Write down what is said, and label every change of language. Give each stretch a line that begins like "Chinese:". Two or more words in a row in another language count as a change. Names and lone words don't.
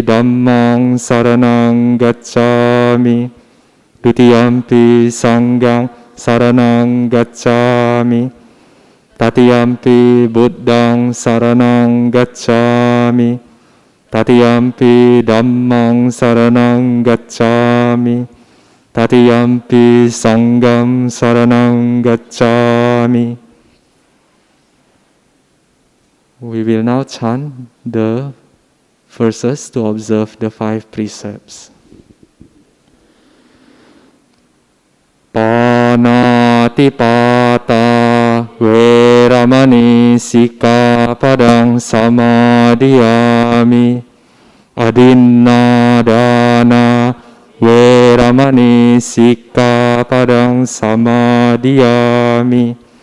Pali: Dhammang Saranang Gacchami, Dutiyampi Sanghang Saranang Gacchami, Tatiyampi Buddhang Saranang Gacchami, Tatiyampi Dhammang Saranang Gacchami, Tatiyampi Sangham Saranang Gacchami.
English: We will now chant the verses to observe the 5 precepts.
Pali: Panatipata Veramani Sikkhapadang Samadhiyami. Adinnadana Veramani Sikkhapadang Samadhiyami.